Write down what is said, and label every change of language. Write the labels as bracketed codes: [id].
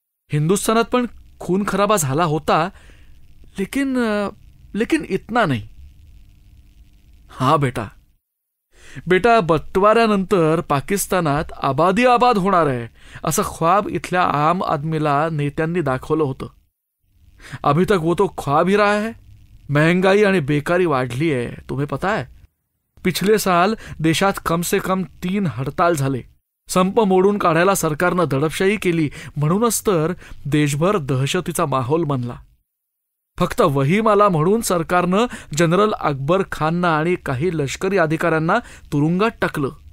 [mr] हिंदुस्थानात पण खून खराबा झाला होता, [hi] लेकिन इतना [mr] नाही. हा बेटा बटवाऱ्यानंतर पाकिस्तानात आबादी आबाद होणार आहे असं ख्वाब इथल्या आम आदमीला नेत्यांनी दाखवलं होतं. [hi] अभी तक वो तो ख्वाब ही रहा है. [mr] महंगाई आणि बेकारी वाढली आहे, [hi] तुम्हें पता है. पिछले साल [mr] देशात कम से कम 3 हडताल झाले. संप मोडून काढायला सरकारनं दडपशाही केली, म्हणूनच तर देशभर दहशतीचा माहोल बनला. फक्त वहीमाला म्हणून सरकारनं जनरल अकबर खानना आणि काही लष्करी अधिकाऱ्यांना तुरुंगात टाकलं.